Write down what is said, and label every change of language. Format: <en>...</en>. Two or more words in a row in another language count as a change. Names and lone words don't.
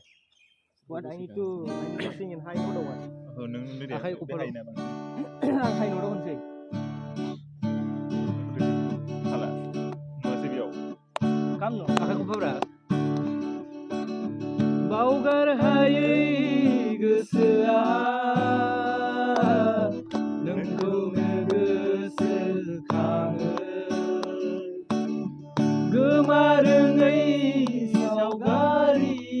<en>What I need to sing in high note one.</en> <brx>नों दे आखाइ खबराव आं</brx> <en>high note</en> <brx>होनसै हाला नङासै बेयाव काम न आखाइ खबरा बावगार हायै गोसोआ नोंखौनो गोसोखाङो गोमारोङै सावगारि</brx>